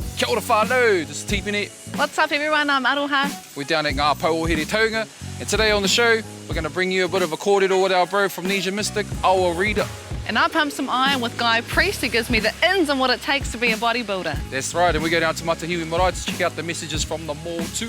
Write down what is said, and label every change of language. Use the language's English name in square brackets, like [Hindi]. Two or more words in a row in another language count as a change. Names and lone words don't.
[Māori] Kia ora whānau, [English] this is Tipene. What's up everyone, I'm Aroha. We're down at Ngā Pauohere Taunga, and today on the show, we're going to bring you a bit of a kōrero with our bro from Nesian Mystik, Aotearoa. And I pump some iron with Guy Priest, who gives me the ins on what it takes to be a bodybuilder. That's right, and we go down to Matahiwi Marae to check out the messages from the Motu.